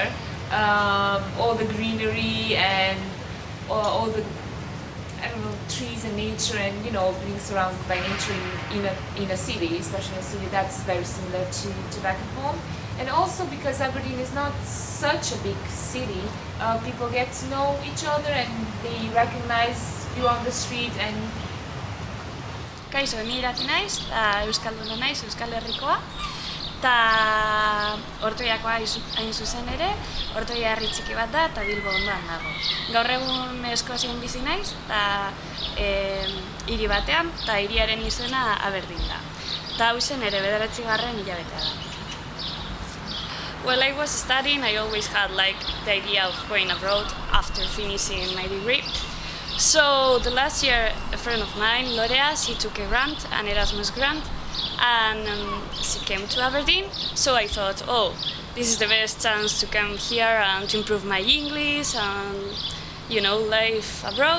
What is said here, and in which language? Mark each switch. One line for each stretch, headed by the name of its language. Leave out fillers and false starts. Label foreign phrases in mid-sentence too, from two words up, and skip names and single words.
English: All the greenery and all the, I don't know, trees and nature, and you know, being surrounded by nature in a city, especially in a city, that's very similar to back at home. And also because Aberdeen is not such a big city, people get to know each other and they recognize you on the street. And
Basque: Kaixo, ni irati naiz, eta euskalduna naiz, Euskal Herrikoa, eta Ortuiakoa hain zuzen ere, Ortuia herri txiki bat da eta Bilbo ondoan dago. Gaur egun Eskozian bizi naiz, eta hiri batean, eta hiriaren izena Aberdeen da. Eta hau zen ere 9. hilabetea da.
English: While I was studying, I always had the idea of going abroad after finishing my degree. So the last year, a friend of mine, Lorea, she took a grant, an Erasmus grant, and she came to Aberdeen. So I thought, oh, this is the best chance to come here and to improve my English and, you know, live abroad.